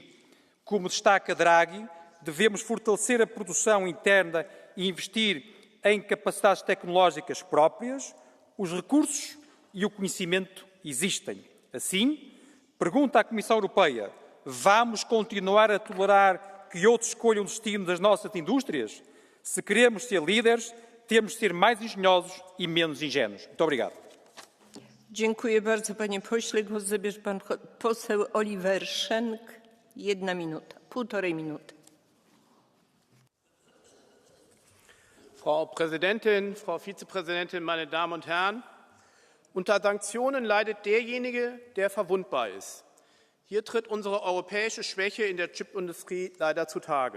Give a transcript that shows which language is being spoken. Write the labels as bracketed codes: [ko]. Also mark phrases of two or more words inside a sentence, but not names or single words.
[pt] Como destaca Draghi, devemos fortalecer a produção interna e investir em capacidades tecnológicas próprias. Os recursos e o conhecimento existem. Assim, pergunta à Comissão Europeia, vamos continuar a tolerar que outros escolham o destino das nossas indústrias? Se queremos ser líderes, temos de ser mais engenhosos e menos ingênuos. Muito obrigado. [pl] Dziękuję bardzo, panie pośle. Głos zabierze pan poseł Oliver Schenk. 1 minuta, 1,5 minuty. [de] Frau Präsidentin, Frau Vizepräsidentin, meine Damen und Herren! Unter Sanktionen leidet derjenige, der verwundbar ist. Hier tritt unsere europäische Schwäche in der Chipindustrie leider zutage.